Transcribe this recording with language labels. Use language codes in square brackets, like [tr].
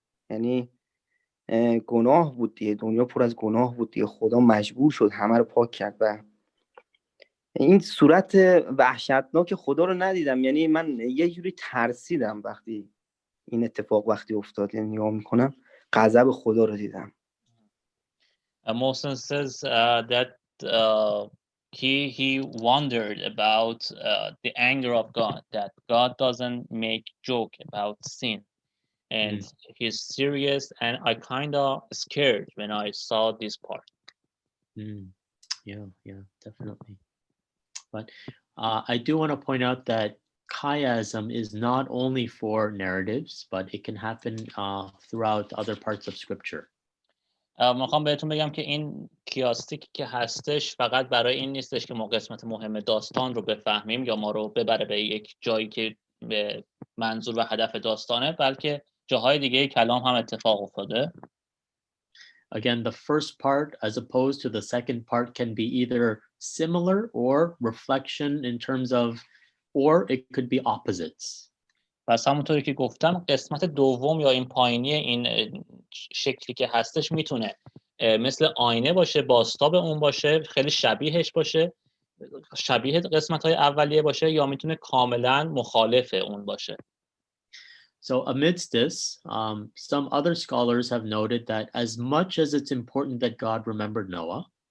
[fa] یعنی گناه بود دیگه، دنیا پر از گناه بود دیگه، خدا مجبور شد همه رو پاک کرد و این صورت وحشتناک خدا رو ندیدم. یعنی من یه جوری ترسیدم وقتی این اتفاق افتاد. یعنی نگاه میکنم غضب خدا رو دیدم. [en] Mohsen says that he wondered about the anger of God, that God doesn't make joke about sin, and he's serious, and I kind of scared when I saw this part. Yeah, definitely. But I do want to point out that chiasm is not only for narratives, but it can happen throughout other parts of scripture. [fa] میخوام بهتون بگم که این کیاستیکی که هستش فقط برای این نیستش که ما قسمت مهم داستان رو بفهمیم یا ما رو ببره به یک جایی که به منظور و هدف داستانه، بلکه جاهای دیگه کلام هم اتفاق افتاده. [en] Again, the first part as opposed to the second part can be either similar or reflection in terms of, or it could be opposites. [fa] پس همونطوری که گفتم قسمت دوم یا این پایینی این شکلی که هستش میتونه مثل آینه باشه، بازتاب اون باشه، خیلی شبیهش باشه، شبیه قسمت‌های اولیه باشه، یا میتونه کاملا مخالف اون باشه. [en] So amidst this, some other scholars have noted that as much as it's important that God remembered Noah,